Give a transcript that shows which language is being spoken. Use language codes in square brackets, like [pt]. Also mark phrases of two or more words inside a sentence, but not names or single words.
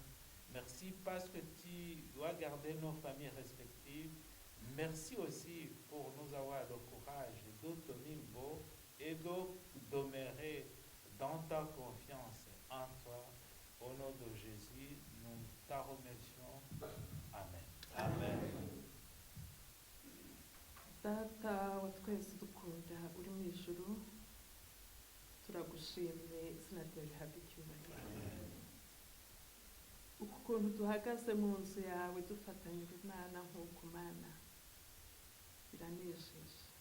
[fr] Merci parce que tu dois garder nos familles respectives. Merci aussi pour nous avoir le courage de tenir beau et de demeurer dans ta confiance en toi. Au nom de Jésus, nous te remercions. Amen. Amen. [rw] Data wa twese dukunda uri mu ijuru, turagushimye izina ryawe rihabwe icyubahiro. Uku kuntu duhagaze mu nzu yawe dufatanye urunana nk'uko Mana, biranejeje.